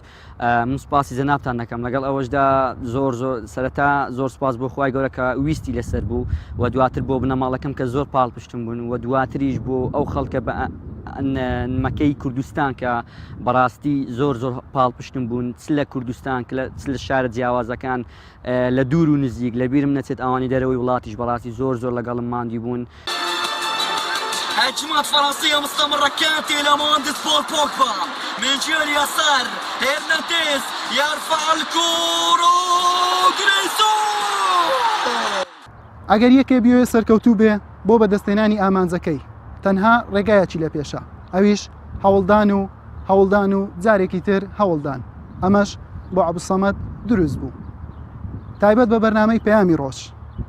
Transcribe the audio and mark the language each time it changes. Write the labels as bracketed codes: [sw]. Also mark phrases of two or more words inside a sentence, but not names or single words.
[ckb] من سوپاسی زەنابتان دەکەم لەگەڵ ئەوەشدا زۆر سەرەتا زۆر سپاس بۆ خوای گەورە کە ویستی لەسەر بوو و دواتر بۆ بنەماڵەکەم کە زۆر پاڵپشتم بوون و دواتریش بۆ ئەو خەڵکە بە نمەکەی کوردستان کە بەڕاستی زۆر پاڵپشتم بوون چ لە کوردستان چ لە شارە جیاوازەکان لە دوور و نزیک لە بیرم نەچێت ئەوانی دەرەوەی وڵاتیش بەڕاستی زۆر لەگەڵم ماندی بوون. [ar] هجمات فرنسية مستمرة كانت إلى مهندس بول بوجبا من جهة اليسار هرنانديز يرفع الكورة غريزون. [ckb] ئەگەر یەکێ بیوێ سەرکەوتوو بێ بۆ بەدەستێنانی ئامانجەکەی تەنها ڕێگایەکی لە پێشە، ئەویش هەوڵدان و جارێکی تر هەوڵدان. ئەمەش بۆ عەبدوسەمەد دروست بوو. تایبەت بە بەرنامەی پەیامی ڕۆژ.